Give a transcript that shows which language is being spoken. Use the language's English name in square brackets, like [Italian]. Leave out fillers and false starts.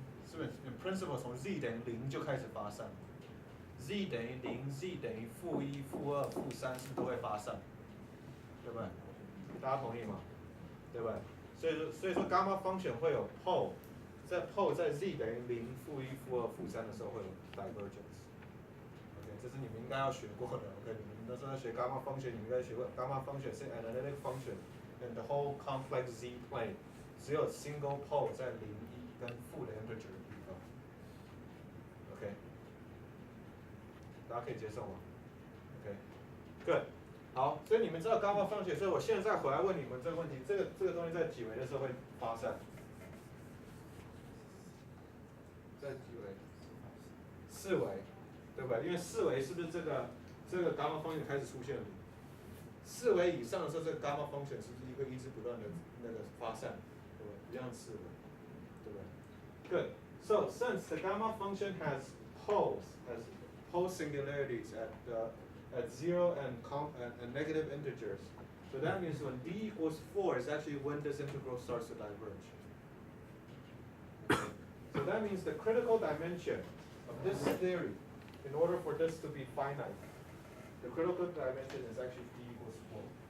[Chinese] 是不是 ？ [English] in principle [Chinese] 从 z 等于0就开始发散 ，z 等于0 ，z 等于-1、-2、-3，是不是都会发散？对不对？大家同意吗？对不对？所以说 gamma function 会有 pole， 在 z 等于0、-1、-2、-3的时候会有 divergence。OK， 这是你们应该要学过的。 OK， 你们那时候在学 gamma function， 你们应该学过 gamma function 是 [English] analytic function and the whole complex z plane， [Chinese] 只有 single pole 在0、1跟负的 integer 的地方。 OK， 大家可以接受吗 ？OK，good。好，所以你们知道 gamma function， 所以我现在回来问你们这个问题，这个东西在几维的时候会发散？在几维？4维，对不对？因为4维是不是这个 gamma function 开始出现了？4维以上的时候，这个 gamma function 是不是会一直不断的那个发散？对不对？一样4维，对不对 ？Good. [English] So since the gamma function has pole singularities at 0 and negative integers. So that means when d equals 4 is actually when this integral starts to diverge. Okay. So that means the critical dimension of this theory, in order for this to be finite, the critical dimension is actually d equals 4.